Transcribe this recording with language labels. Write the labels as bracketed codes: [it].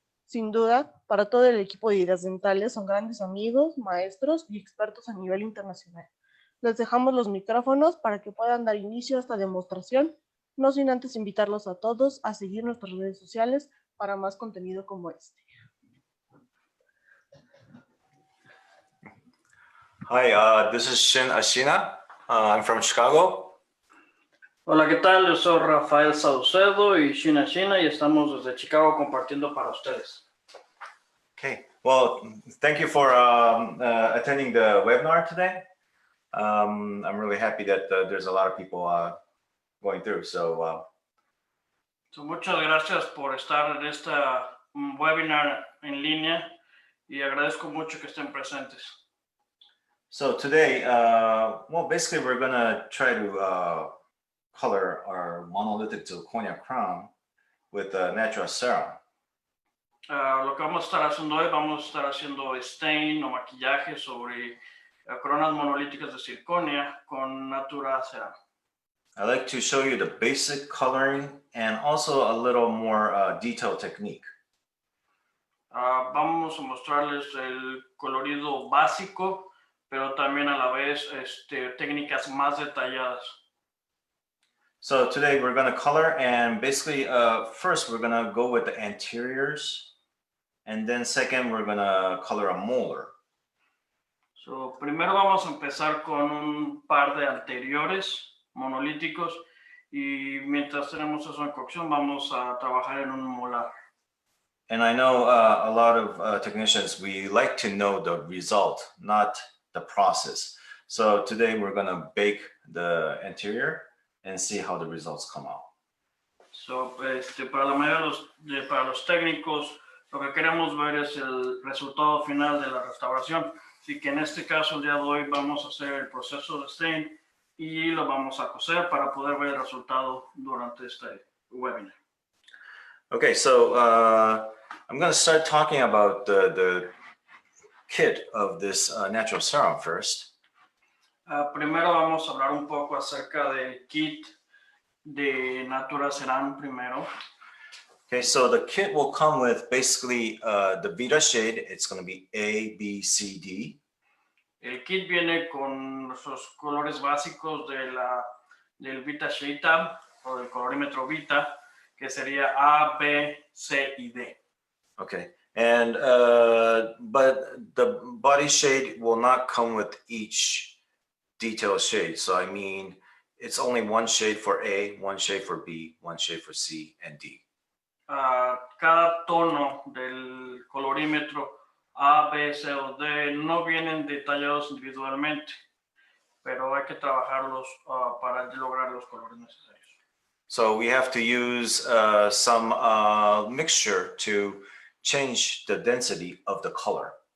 [es] Sin duda, para todo el equipo de Ideas Dentales son grandes amigos, maestros y expertos a nivel internacional. Les dejamos los micrófonos para que puedan dar inicio a esta demostración, no sin antes invitarlos a todos a seguir nuestras redes sociales para más contenido como este. [en] Hi, this is Shinsuke Ashina. I'm from Chicago. [es] Hola, ¿qué tal? Yo soy Rafael Saucedo y Shinsuke Ashina y estamos desde Chicago compartiendo para ustedes. [en] Okay, well, thank you for attending the webinar today. I'm really happy that there's a lot of people going through. So [es] muchas gracias por estar en esta webinar en línea y agradezco mucho que estén presentes. [en] So today, well, basically we're gonna try to color our monolithic zirconia crown with Naturaceram. [es] Lo que vamos a estar haciendo hoy, vamos a estar haciendo stain o maquillaje sobre coronas monolíticas de circonia con Naturaceram. [en] I'd like to show you the basic coloring and also a little more detailed technique. [es] Vamos a mostrarles el colorido básico, pero también a la vez técnicas más detalladas. [en] So today we're going to color, and basically first we're going to go with the anteriors, and then second we're going to color a molar. [es] So, primero vamos a empezar con un par de anteriores monolíticos y mientras tenemos eso en cocción vamos a trabajar en un molar. [en] And I know a lot of technicians, we like to know the result, not the process. So today we're going to bake the anterior and see how the results come out. [es] So, para la mayoría para los técnicos, lo que queremos ver es el resultado final de la restauración. Así que en este caso, el día de hoy, vamos a hacer el proceso de stain y lo vamos a coser para poder ver el resultado durante este webinar. [en] Okay, so I'm going to start talking about the kit of this Naturaceram first. [es] Primero vamos a hablar un poco acerca del kit de Naturaceram primero. [en] Okay, so the kit will come with basically the Vita shade. It's going to be A, B, C, D. [es] El kit viene con los colores básicos del Vita Shade Tab o del colorímetro Vita, que sería A, B, C y D. [en] Okay, and but the body shade will not come with each detailed shade. So I mean, it's only one shade for A, one shade for B, one shade for C, and D. [es] Cada tono del colorímetro A, B, C o D no vienen detallados individualmente, pero hay que trabajarlos para lograr los colores necesarios. [en] So we have to use some mixture to change the density of the color.